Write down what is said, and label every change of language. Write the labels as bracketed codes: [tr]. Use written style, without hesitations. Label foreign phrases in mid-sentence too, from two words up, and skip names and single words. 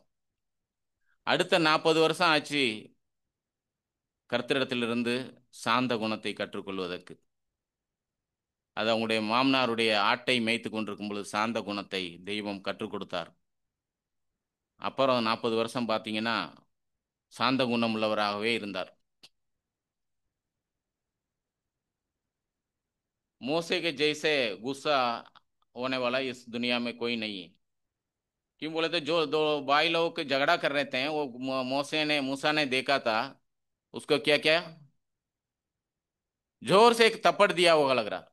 [ta] அடுத்த 40 வருஷம் ஆச்சு கர்த்தரிடத்திலிருந்து சாந்த குணத்தை கற்றுக்கொள்வதற்கு. அது அவங்களுடைய மாமனாருடைய ஆட்டை மேய்த்து கொண்டிருக்கும் பொழுது சாந்த குணத்தை தெய்வம் கற்றுக் கொடுத்தார். அப்புறம் 40 வருஷம் பார்த்தீங்கன்னா சாந்த குணம் உள்ளவராகவே இருந்தார். [hi] मूसे के जैसे गुस्सा होने वाला इस दुनिया में कोई नहीं है. क्यों बोले तो जो दो भाई लोग झगड़ा कर रहे थे वो मूसा ने देखा था. उसको क्या क्या जोर से एक थप्पड़ दिया होगा लग रहा.